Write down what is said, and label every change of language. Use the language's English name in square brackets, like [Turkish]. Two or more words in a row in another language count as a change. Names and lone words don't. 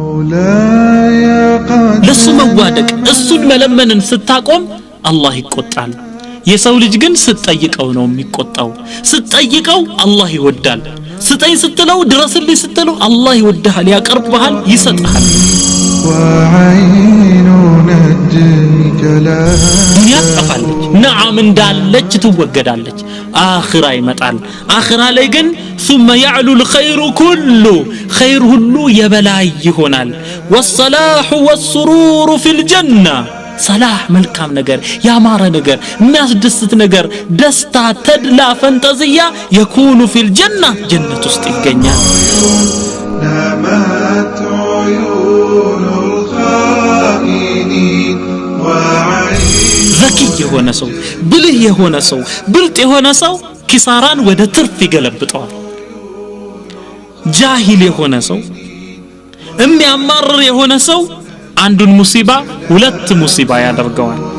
[Amharic] ለሱ መዋደቅ እሱን መለመንን ስታቆም አላህ ይቆጣል የሰው ልጅ ግን ስትጠይቀው ነው የሚቆጣው ስትጠይቀው አላህ ይወዳል ስጠኝ ስትለው ድረስልኝ ስትለው አላህ ይወድሃል ያቀርብሃል ይሰጣል ዱንያ ጠፋለች ነዓም እንዳለች ትወገዳለች አኺራ ይመጣል አኺራ ላይ ግን [Arabic] ثم يعلو الخير كله [Amharic] خير ሁሉ የበላይ ይሆናል [Arabic] والصلاح والسرور في الجنة [Amharic] صلاح መልካም ነገር ያማረ ነገር የሚያስደስት ነገር ደስታ ተድላ ፈንጠዚያ [Arabic] يكون في الجنة [Amharic] ጀነት ውስጥ ይገኛል [Arabic] نامت عيون الخائنين [Amharic] ذكي የሆነ ሰው ብልህ የሆነ ሰው ብልጥ የሆነ ሰው ኪሳራን ወደ ትርፍ ይገለብጠዋል ጃሂል የሆነ ሰው የሚያማርር የሆነ ሰው አንዱን ሙሲባ ሁለት ሙሲባ ያደርገዋል